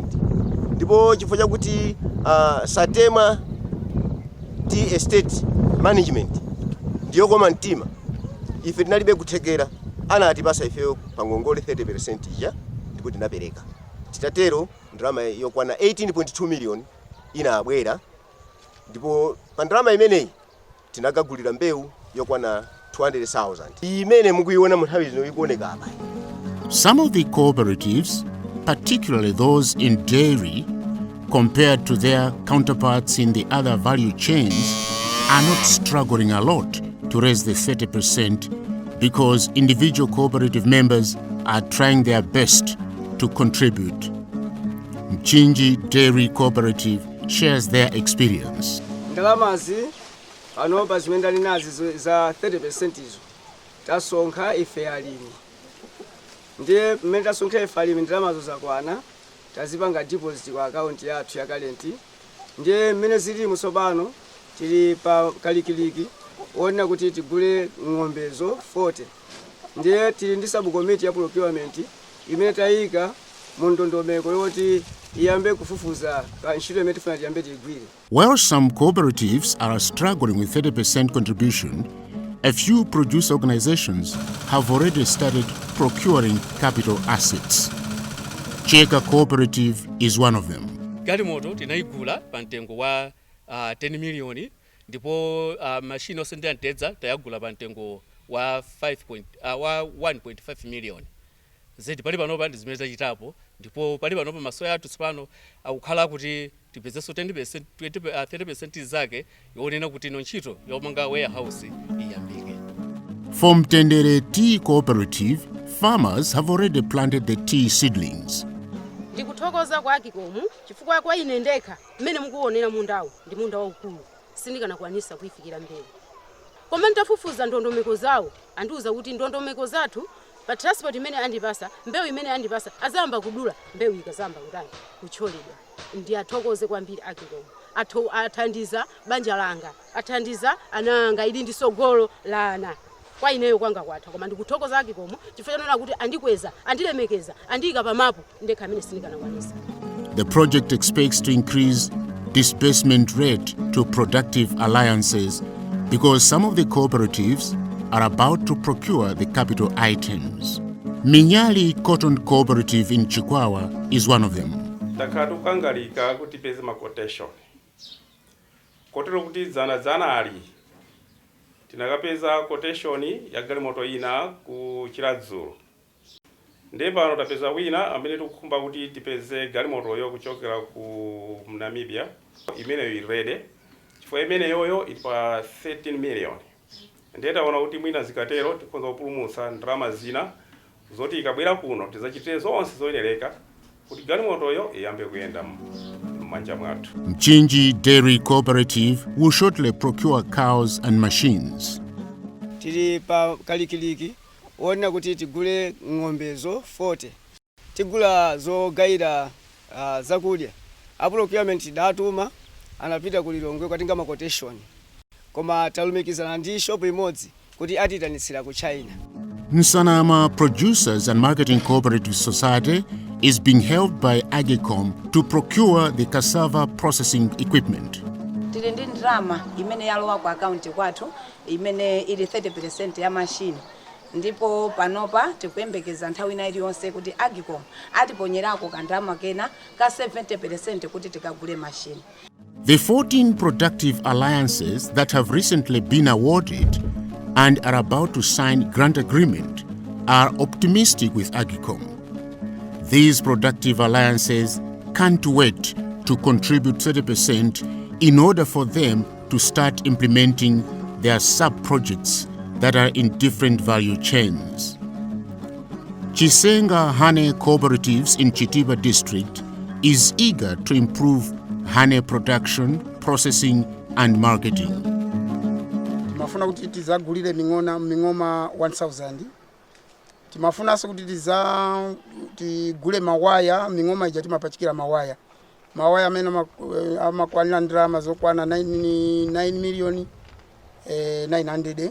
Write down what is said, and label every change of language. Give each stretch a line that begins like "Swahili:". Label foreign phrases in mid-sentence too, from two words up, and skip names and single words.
Nyanja: Ndipo chifukwa chakuti Satema Tea Estate Management ndiyo koma mtima ife tinalibe kuthekera anatipasa ifeyo pa ngongole 30% ija ndipo tinapereka. Titatero ndalama yokwana 18.2 million inabwera, ndipo pa ndalama imeneyi tinakagulira mbewu yokwana 200,000 imene mukuiona mu nthawi zino ikuoneka apa.
English: Some of the cooperatives, particularly those in dairy, compared to their counterparts in the other value chains, are not struggling a lot to raise the 30% because individual cooperative members are trying their best to contribute. Mchinji Dairy Cooperative shares their experience.
Nyanja: Ndalamazi panopa zimene nazi za 30% izo tasonkha ife alimi. Ndiye mmene tasonkha ife alimi ndalamazo zakwana tazipanga deposit kwa account yathu ya current. Ndiye mmene zili musobano tili pa kalikiliki ona kuti tigule ng'ombezo 40. Ndiye tili ndi sub committee ya procurement imene tayika mu ndondomeko yoti iyambe kufufuza pa ntchito imene tifuna tiyambe tigwire.
English: While some cooperatives are struggling with 30% contribution, a few producer organizations have already started procuring capital assets. Cheka Cooperative is one of them.
Nyanja: Galimoto tinaigula pa mtengo wa 10 milioni ndipo machine osendera ntedza tayagula pa mtengo wa 1.5 milioni. Zedi pali panopa ndi zimene zachitapo ndipo pali panopa masoya athu tsopano akukhala kuti tipezeso 10% 30% zake yonena kuti ino ntchito yomanga warehouse iyambike.
English: For Mtendere Tea Cooperative, farmers have already planted the tea seedlings.
Nyanja: Ndikuthokoza kwa AGCOM chifukwa kwa ine ndekha mmene mukuonera mundawo ndi munda waukulu sindikanakwanisa kuifikira mbele. Koma ntafufuza ndondomeko zawo andiuza kuti ndondomeko zathu pa transport imene andipasa mbewu imene andipasa azamba kudula mbewu ikazamba kudani kucholedwa. Ndiyathokoze kwambiri AGCOM athandiza banja langa athandiza ananga ili ndi sogolo la ana. Kwa ineyo kwanga kwatha koma ndikuthokoza AGCOM chifukwa nona kuti andikweza andilemekeza andika pa mapu ndekha amene sindikanakwanisa.
English: The project expects to increase disbursement rate to productive alliances because some of the cooperatives are about to procure the capital items. Minyali Cotton Cooperative in Chikwawa is one of them.
Nyanja: Takatu kangalika kuti peze ma quotation. Kotero kuti zana ali. Tinakapeza quotation ya galimoto ina ku Chiradzulu. Ndepano tapeza wina amene tukukhumba kuti tipeze galimoto yo kuchokera ku Namibia imene irede. Chifukwa imene yoyo ili pa 13 million. Ndeta ona kuti mwina zikatero tikonza kupulumutsa ndalama zina zoti ikabwera kuno tizachite zonse zoyenereka kuti galimoto yo iyambe kuyenda m'manja mwathu. Mchinji Dairy Cooperative will shortly procure cows and machines. Tili pa kalikiliki ona kuti tigule ng'ombezo 40. Tigula zogayira zakudya. A procurement datuma anapita kulilongwe kwatinga ma quotation. Koma talumikizana ndi shop imodzi kuti atitanitsira ku China.
English: Nsanama Producers and Marketing Cooperative Society is being helped by AGCOM to procure the cassava processing equipment.
Nyanja: Tili ndi ndalama imene yalowa ku account kwathu imene ili 30% ya machine. Ndipo panopa tikuyembekeza nthawi ina iliyonse kuti AGCOM atiponyerako kandalama kena ka 70% kuti tikagule machine.
English: The 14 productive alliances that have recently been awarded and are about to sign grant agreement are optimistic with AGCOM. These productive alliances can't wait to contribute 30% in order for them to start implementing their sub-projects that are in different value chains. Chisenga Honey Cooperatives in Chitiba District is eager to improve honey production, processing and marketing.
Nyanja: Timafuna kuti tizagulire mingoma 1000. Timafuna kuti tigule mawaya mingoma ija timapachikira mawaya. Mawaya amene amakwanira ndalama zokwana 9 million 900.